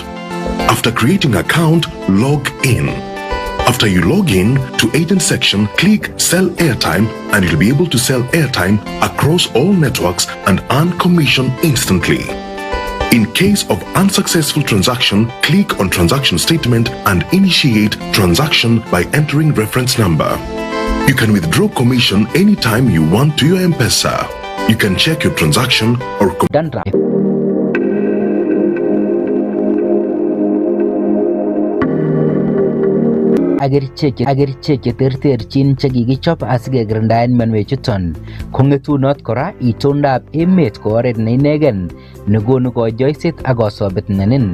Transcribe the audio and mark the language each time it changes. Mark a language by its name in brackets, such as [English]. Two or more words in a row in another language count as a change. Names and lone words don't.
[English] After creating account, log in. After you log in to agent section, click sell airtime and you'll be able to sell airtime across all networks and earn commission instantly. In case of unsuccessful transaction, click on transaction statement and initiate transaction by entering reference number. You can withdraw commission anytime you want to your M-Pesa. You can check your transaction or [Kipsigis] Agerichek cheterterchin chekikichop asikekirindaen mionwechuton. Kong'etunot kora itondab emet ko oret neinegen nekonu konyoiset ak kosobet nenin.